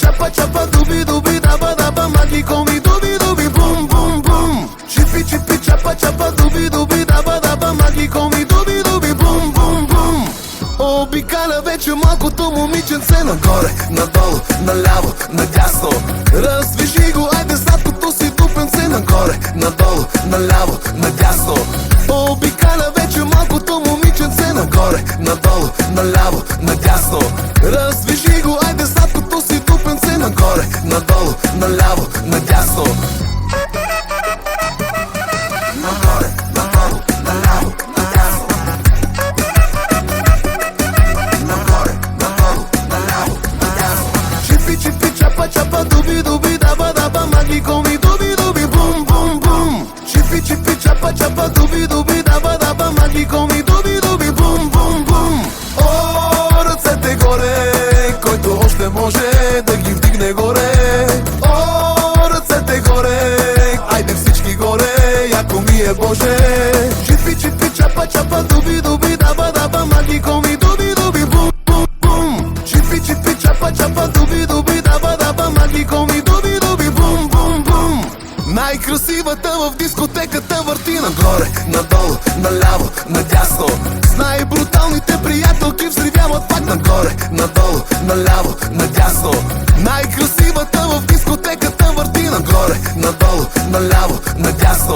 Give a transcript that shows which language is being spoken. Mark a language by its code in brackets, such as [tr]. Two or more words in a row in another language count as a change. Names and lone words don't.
[en] chapa, dubi dubi daba daba, magi call me dubi dubi boom boom boom. Chippy chippy chapa chapa, dubi dubi daba daba, magi call me dubi dubi boom boom boom. [bg] Обикаля вече малкото момиченце нагоре, надолу, наляво, надясно. Развижи го, айде сладкото си тупенце нагоре, надолу, наляво, надясно. Обикаля вече малкото момиченце нагоре, надолу, наляво, надясно. Развижи го, айде сладкото си тупенце нагоре, надолу, наляво, надясно. Нагоре, надолу, наляво, надясно. Нагоре, надолу, наляво, надясно. Чипи, чипи, чапа, чапа, дуби, дуби, даба, даба, маги коми, дуби, дуби, бум, бум, бум. Чипи, чипи, чапа, чапа, дуби, дуби, даба, даба, маги коми, дуби, дуби, бум, бум, бум. О, ръцете горе, който още може да ги вдигне горе. О, ръцете горе, айде всички горе, яко ми е Боже. Чипи, чипи, чапа, чапа, дуби, дуби, даба, даба, маги коми, дуби, дуби, бум, бум, бум. Чипи, чипи, чапа, чапа, дуби, дуби, даба, даба, маги коми, дуби, дуби, бум, бум, бум. Най-красивата в дискотеката върти нагоре, надолу, наляво, надясно. С най-бруталните приятелки взривяват пак нагоре, надолу, наляво, надясно. Най-красивата в дискотеката върти нагоре, надолу, наляво, надясно.